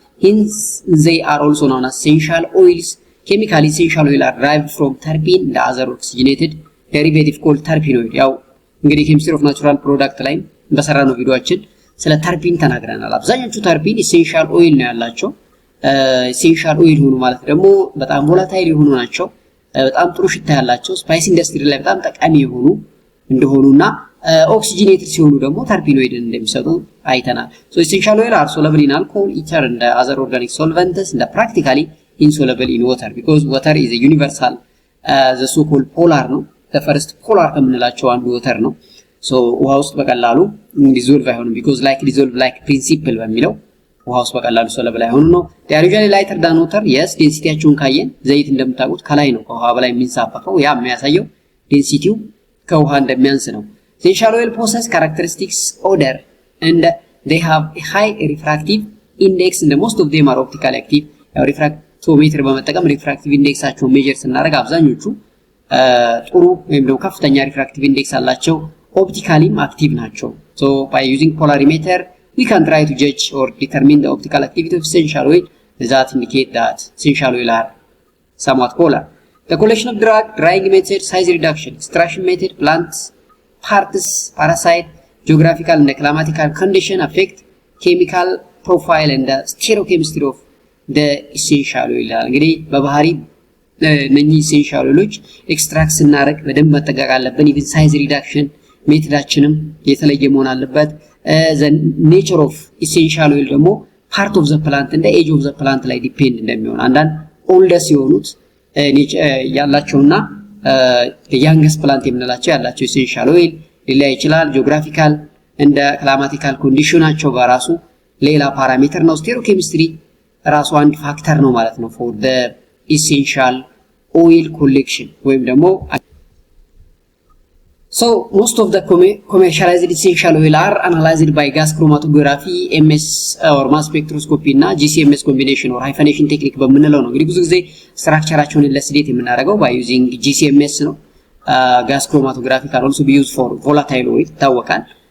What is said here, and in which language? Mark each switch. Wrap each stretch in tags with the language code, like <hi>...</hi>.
<en>Hence, they are also known as essential oils. Chemically, essential oils are derived from terpene, the other oxygenated derivative called terpenoid.</en> <am>ያው እንግዲህ ኬሚስትሪ ኦፍ ናቹራል ፕሮዳክት ላይ በሰራነው ቪዲዮአችን ስለ ተርፒን ተናግረናል። አብዛኞቹ ተርፒን essential oil ነው ያላቸው። essential oil ሆኑ ማለት ደግሞ በጣም ቮላታይል የሆኑ ናቸው። በጣም ጥሩ ሽታ ያላቸው ስፓይስ ኢንደስትሪ ላይ በጣም ጠቃሚ የሆኑ እንደሆኑና oxygenated ሲሆኑ ደግሞ ተርፒኖይድን እንደሚሰጡ አይተናል።</am> <en>so essential oil are soluble in alcohol, ether and other organic solvents and practically insoluble in water because water is a universal the so called polar ነው the first polar</en> <am>ከምንላቸው አንዱ</am> <en>water ነው። so</en> <am>ውሃ ውስጥ በቀላሉ</am> <en>dissolve አይሆንም because like dissolve like principle</en> <am>በሚለው ውሃ ውስጥ በቀላሉ</am> <en>soluble አይሆንም ነው። they are usually lighter than water.</en> <am>yes ዴንሲቲያቸውን ካየን ዘይት እንደምታውቁት ከላይ ነው ከውሃ በላይ የሚንሳፈፈው ያ የሚያሳየው ዴንሲቲው ከውሃ እንደሚያንስ ነው።</am> <en>essential oil possess characteristics odor and they have a high refractive index and most of them are optically active.</en> <am>refractometer በመጠቀም refractive indexአቸውን ሜጀር ስናደርግ አብዛኞቹ ጥሩ ወይም ደግሞ ከፍተኛ refractive index አላቸው፣ optically active ናቸው።</am> <en>so by using polarimeter we can try to judge or determine the optical activity of essential oil that indicate that essential oil are somewhat polar. the collection of drug, drying method, size reduction, extraction method, plants parts, parasite, geographical and climatical condition affect chemical profile and the stereochemistry of the essential oil.</en> <am>እንግዲህ በባህሪ እነኚህ essential oils ኤክስትራክት ስናደርግ በደንብ መጠንቀቅ አለብን።</am> <en>even size reduction</en> <am>ሜትዳችንም የተለየ መሆን አለበት።</am> <en>the nature of essential oil</en> <am>ደግሞ</am> <en>part of the plant</en> <am>and the age of the plant ላይ ዲፔንድ እንደሚሆን አንዳንድ oldest የሆኑት ያላቸውና youngest plant የምንላቸው ያላቸው essential oil ሊለያይ ይችላል። ጂኦግራፊካል እንደ ክላይማቲካል ኮንዲሽናቸው በራሱ ሌላ ፓራሜትር ነው። ስቴሪዮኬሚስትሪ ራሱ አንድ ፋክተር ነው ማለት ነው</am> <en>for the essential oil collection</en> <am>ወይም ደግሞ</am> <en>So most of the commercialized essential oil are analyzed by gas chromatography, MS or mass spectroscopy እና GCMS combination or hyphenation technique በምንለው ነው።</en> <am>እንግዲህ ብዙ ጊዜ ስትራክቸራቸውን ለስሌት የምናደርገው</am> <en>by using GCMS ነው። gas chromatography can also be used for volatile oil ይታወቃል።</en>